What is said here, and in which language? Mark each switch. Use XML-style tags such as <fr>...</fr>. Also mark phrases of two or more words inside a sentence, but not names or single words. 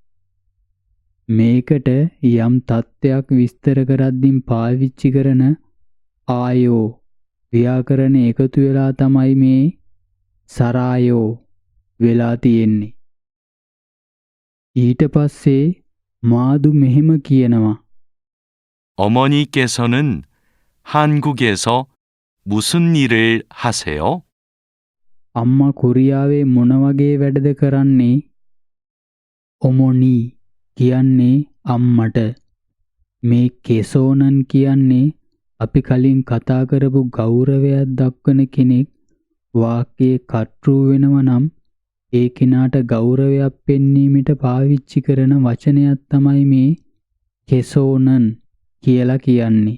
<si>මේකට යම් තත්ත්වයක් විස්තර කරද්දී පාවිච්චි කරන ආයෝ ව්‍යාකරණ එකතු වෙලා තමයි මේ සරායෝ වෙලා තියෙන්නේ. ඊට පස්සේ මාදු මෙහෙම කියනවා.</si> <ko>어머니께서는 한국에서 무슨 일을 하세요?</ko> <si>අම්මා කොරියාවේ මොන වගේ වැඩද කරන්නේ? ඔමොනි කියන්නේ අම්මට. මේ කෙසෝනන් කියන්නේ අපි කලින් කතා කරපු ගෞරවයක් දක්වන කෙනෙක් වාක්‍යයේ කර්තෘ වෙනවා නම් ඒ කෙනාට ගෞරවයක් පෙන්වීමට පාවිච්චි කරන වචනයක් තමයි මේ කෙසෝනන් කියලා කියන්නේ.</si>